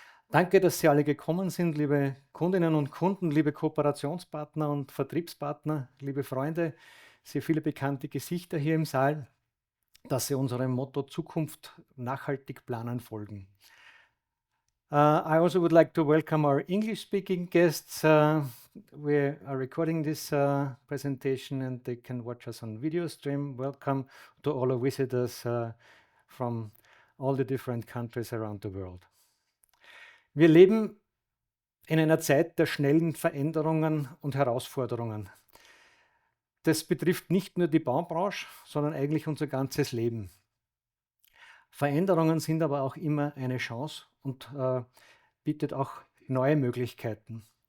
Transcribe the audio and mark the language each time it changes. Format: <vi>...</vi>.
<de>Danke, dass Sie alle gekommen sind, liebe Kundinnen und Kunden, liebe Kooperationspartner und Vertriebspartner, liebe Freunde, sehr viele bekannte Gesichter hier im Saal, dass Sie unserem Motto Zukunft nachhaltig planen folgen.</de> <en>I also would like to welcome our English-speaking guests. We are recording this presentation and they can watch us on video stream. Welcome to all our visitors from all the different countries around the world.</en> <de>Wir leben in einer Zeit der schnellen Veränderungen und Herausforderungen. Das betrifft nicht nur die Baubranche, sondern eigentlich unser ganzes Leben. Veränderungen sind aber auch immer eine Chance und bietet auch neue Möglichkeiten.</de>